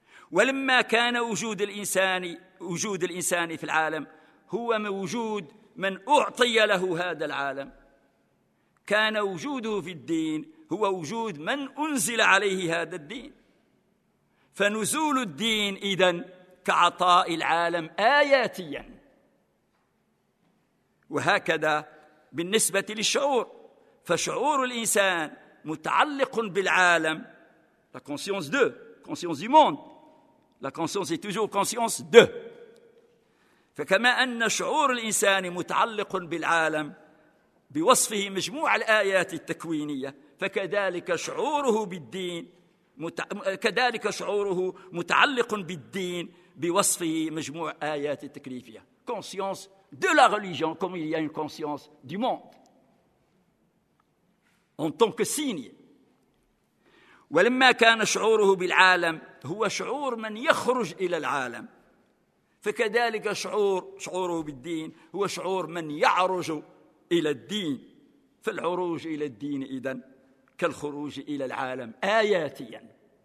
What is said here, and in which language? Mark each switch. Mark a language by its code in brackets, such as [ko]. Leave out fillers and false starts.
[ar] ولما كان وجود الإنسان، وجود الإنسان في العالم هو موجود من أعطي له هذا العالم، كان وجوده في الدين هو وجود من أنزل عليه هذا الدين. فنزول الدين إذن كعطاء العالم آياتيا. وهكذا بالنسبة للشعور، فشعور الإنسان متعلق بالعالم، [fr] la conscience de, conscience du monde, la conscience est toujours conscience de. [ar] فكما أن شعور الإنسان متعلق بالعالم بوصفه مجموع الآيات التكوينية، فكذلك شعوره بالدين كذلك شعوره متعلق بالدين بوصفه مجموع آيات التكليفية. [fr] conscience de la religion comme il y a une conscience du monde en tant que signe. [ar] ولما كان شعوره بالعالم هو شعور من يخرج إلى العالم، فكذلك شعوره بالدين هو شعور من يعرج إلى الدين. فالعروج إلى الدين إذن كالخروج إلى العالم آياتيا.